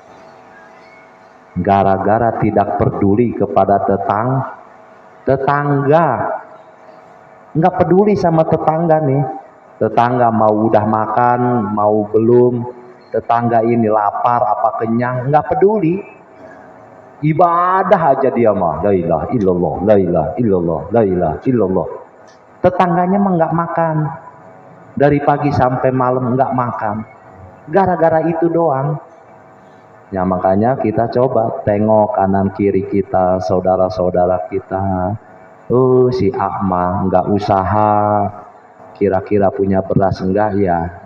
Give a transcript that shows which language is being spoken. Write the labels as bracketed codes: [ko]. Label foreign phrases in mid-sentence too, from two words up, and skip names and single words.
[id] Gara-gara tidak peduli kepada tetangga. Nggak peduli sama tetangga nih. Tetangga mau udah makan, mau belum. Tetangga ini lapar apa kenyang, nggak peduli. Ibadah aja dia mah. [ar] لا إله إلا الله، لا إله إلا الله، لا إله إلا الله. [id] Tetangganya mah nggak makan. Dari pagi sampai malam nggak makan. Gara-gara itu doang. Ya makanya kita coba tengok kanan kiri kita, saudara-saudara kita. Si Akma nggak usaha, kira-kira punya beras enggak ya?